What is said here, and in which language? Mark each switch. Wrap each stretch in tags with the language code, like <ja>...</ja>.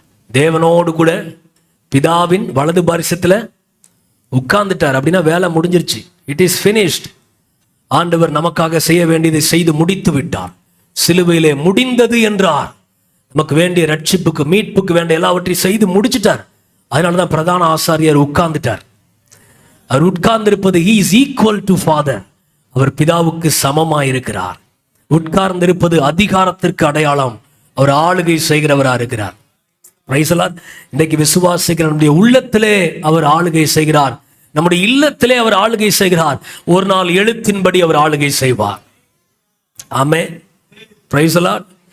<ta>தேவனோடு கூட பிதாவின் வலது பாரிசத்துல உட்கார்ந்துட்டார். அப்படின்னா வேலை முடிஞ்சிருச்சு.</ta> <en>It is finished.</en> <ta>ஆண்டவர் நமக்காக செய்ய வேண்டியதை செய்து முடித்து விட்டார். சிலுவையிலே முடிந்தது என்றார். நமக்கு வேண்டிய ரட்சிப்புக்கு மீட்புக்கு வேண்டிய எல்லாவற்றையும் செய்து முடிச்சிட்டார். அதனாலதான் பிரதான ஆசாரியர் உட்கார்ந்துட்டார். அவர் உட்கார்ந்திருப்பது</ta> <en>he is equal to father.</en> <ta>அவர் பிதாவுக்கு சமமாயிருக்கிறார். உட்கார்ந்திருப்பது அதிகாரத்திற்கு அடையாளம். அவர் ஆளுகை செய்கிறவரா இருக்கிறார். Praise the Lord. இன்றைக்கு விசுவாசிக்கிற நம்முடைய உள்ளத்திலே அவர் ஆளுகை செய்கிறார். நம்முடைய இல்லத்திலே அவர் ஆளுகை செய்கிறார். ஒரு நாள் எழுத்தின்படி அவர் ஆளுகை செய்வார். ஆமென். Praise the Lord.</ta>